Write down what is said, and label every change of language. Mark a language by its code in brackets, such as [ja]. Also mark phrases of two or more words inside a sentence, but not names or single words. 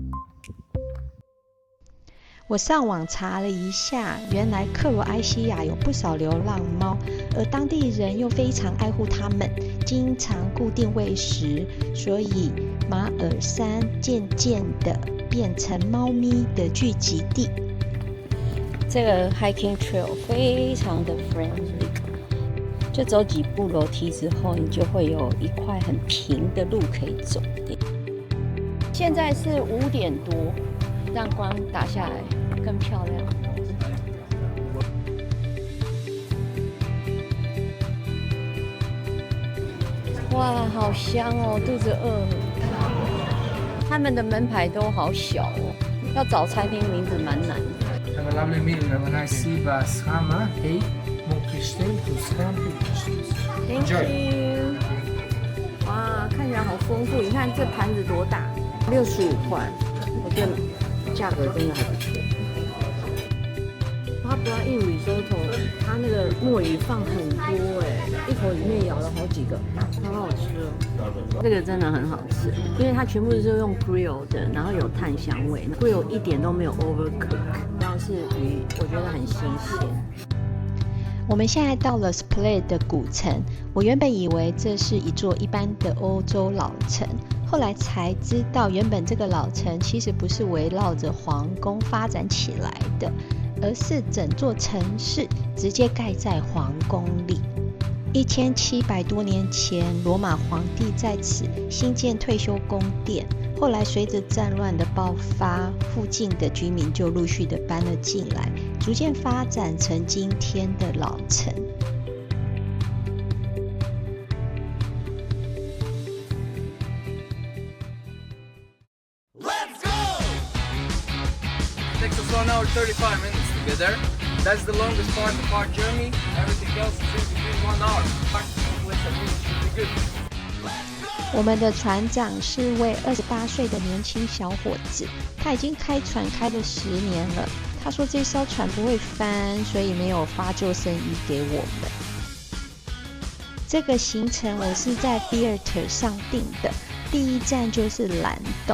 [zh] 我上網查了一下，原來克羅埃西亞有不少流浪貓，而當地人又非常愛護它們，經常固定餵食，所以馬爾山漸漸的變成貓咪的聚集地。這個 [en] hiking trail [zh] 非常的 friendly， 就走幾步樓梯之後，你就會有一塊很平的路可以走。現在是5點多，讓光打下來更漂亮。哇，好香哦，肚子餓了。他們的門牌都好小哦，要找餐廳名字蠻難的。 [en] Have a lovely meal. Have a nice sea bass, hammer, hey, mokristein, tuskampi. Thank you. [zh] 哇，看起來好豐富。你看這盤子多大，65塊，我覺得價格真的還不錯。它不要硬risotto，它那個墨魚放很多哎，一口裡面咬了好幾個，好好吃哦。这個真的很好吃，因為它全部是用 grill 的，然後有炭香味 ，grill 一點都沒有 overcook， 要是魚我覺得很新鮮。我們現在到了 Split 的古城，我原本以為這是一座一般的歐洲老城，後來才知道原本這個老城其實不是圍繞着皇宮發展起來的，而是整座城市直接蓋在皇宮裡。1700多年前，羅馬皇帝在此興建退休宮殿， 後來隨着戰亂的爆發，附近的居民就陸續的搬了進來，逐漸發展成今天的老城。 [en] Takes us 1 hour 35 minutes to get there. That's the longest part of our journey. Everything else is in between 1 hour. Should be good. [zh] 我們的船長是位28歲的年輕小伙子，他已經開船開了10年了。他說這艘船不會翻，所以沒有發救生衣給我們。這個行程我是在 Vietr 上訂的，第一站就是藍洞。